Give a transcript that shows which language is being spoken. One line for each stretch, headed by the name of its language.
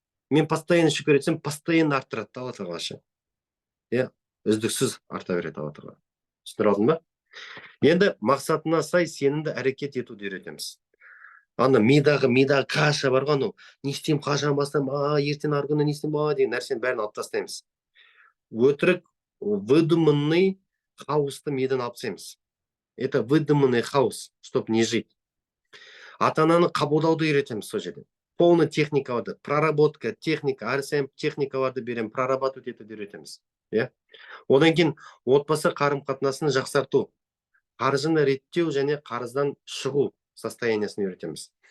Kazakh: Мен постоянно шүкір етсем, постоянно арттырады Алла Тағала. Үздіксіз арта береді Алла Тағала. Түсіндіріп алдың ба? Енді мақсатына сай сенімді әрекет етуді үйретеміз. Ана мидағы каша бар ғой, не істеймін, қашан бастаймын, ертең арғы күні не істеймін, деген нәрсенің бәрін алып тастаймыз. Өтірік, выдуманный хаосты мидан алып тастаймыз.
Russian: Это выдуманный хаос, чтобы не жить.
Kazakh: Ата-ананы қабылдауды үйретеміз сол жерде. Полный техникаларды, проработка, техника, әр сайын техникаларды беремін, прорабатывать етуді үйретеміз. Одан кейін отбасы қарым-қатынасын жақсарту, қаржыны реттеу және қарыздан шығу состояниясын үйретеміз.